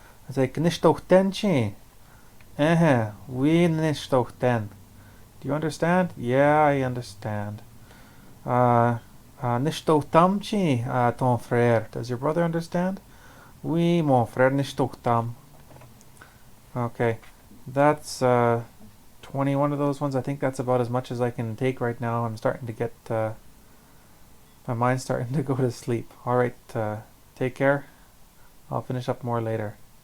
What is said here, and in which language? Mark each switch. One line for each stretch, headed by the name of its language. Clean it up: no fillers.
English: It's like nishtochtenchi. We nishtochten. Do you understand? Yeah, I understand. Nishtochtamchi,
French: ton frère.
English: Does your brother understand?
French: Oui, mon frère nishtochtam.
English: Okay, that's 21 of those ones. I think that's about as much as I can take right now. I'm starting to get my mind's starting to go to sleep. All right, take care. I'll finish up more later.